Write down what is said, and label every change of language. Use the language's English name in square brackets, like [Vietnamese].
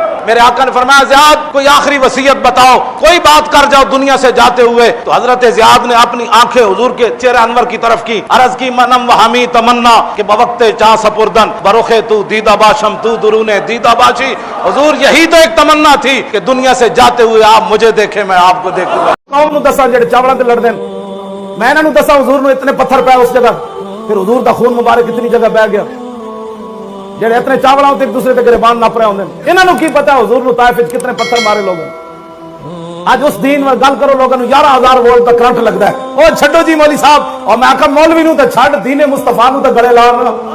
[Urdu] میرے آقا نے فرمایا زیاد کوئی آخری وصیت بتاؤ, کوئی بات کر جاؤ دنیا سے جاتے ہوئے. تو حضرت زیاد نے اپنی آنکھیں حضور کے چہرہ انور کی طرف کی, عرض کی [Persian] منم و ہمی تمنا کہ بوقت چاں سپردن بروخے تو دیدہ باشم تو درون دیدہ باشی. [Urdu] حضور یہی تو ایک تمنا تھی کہ دنیا سے جاتے ہوئے آپ مجھے دیکھیں میں آپ کو دیکھوں گا. [Punjabi] قوم نو دسا جڑے چاوڑاں تے لڑدے میں انہاں نو دسا حضور نو اتنے پتھر پے اس جگہ, پھر حضور دا خون مبارک اتنی جگہ بہ گیا جڑے اتنے چاوڑاں تے ایک دوسرے تے گریبان نپ رہے ہوندے. انہاں نو کی پتہ حضور نو طائف وچ کتنے پتھر مارے لوگوں. اج اس دین میں گل کرو لوگوں نو 11000 وولٹ دا کرنٹ لگدا ہے. او چھڈو جی مولوی صاحب, اور میں آکھا مولوی نو تے چھڈ دین مصطفی نو تے گلے لانا.